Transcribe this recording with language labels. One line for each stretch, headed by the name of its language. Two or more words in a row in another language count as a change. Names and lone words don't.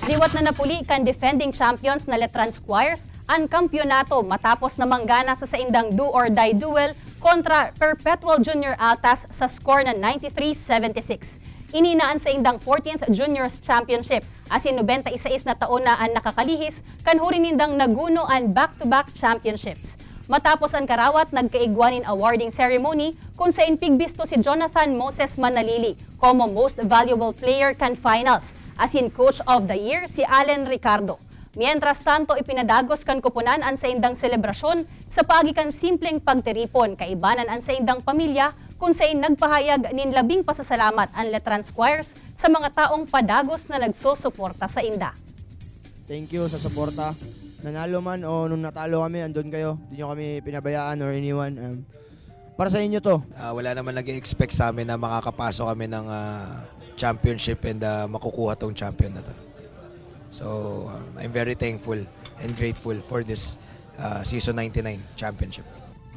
Bikol: Karawat na napuli kan
English: defending champions
Bikol: na Letran Squires ang kampyonato matapos na manggana sa saindang
English: do-or-die duel
Bikol: kontra Perpetual Junior Altas sa score na 93-76. Ininaan sa indang 14th Juniors Championship asin 91 na taon na ang nakakalihis kan hurinindang naguno ang
English: back-to-back championships.
Bikol: Matapos ang karawat, nagkaigwanin awarding ceremony kung saan pigbisto si Jonathan Moses Manalili como Most Valuable Player kan finals, asin Coach of the Year si Allen Ricardo. Mientras tanto, ipinadagos kan kupunan ang saindang selebrasyon sa pagikan simpleng pagtiripon kaibanan ang saindang pamilya kung saan nagpahayag nin labing pasasalamat ang Letran Squires sa mga taong padagos na nagsusuporta sa inda.
English: Thank you
Filipino: sa suporta. Nanalo man o nung natalo kami, andun kayo. Hindi nyo kami pinabayaan or iniwan. Para sa inyo to. Wala naman nag-expect sa amin na makakapasok kami ng championship and makukuha tong champion na to.
English: So, I'm very thankful and grateful for this season 99 championship.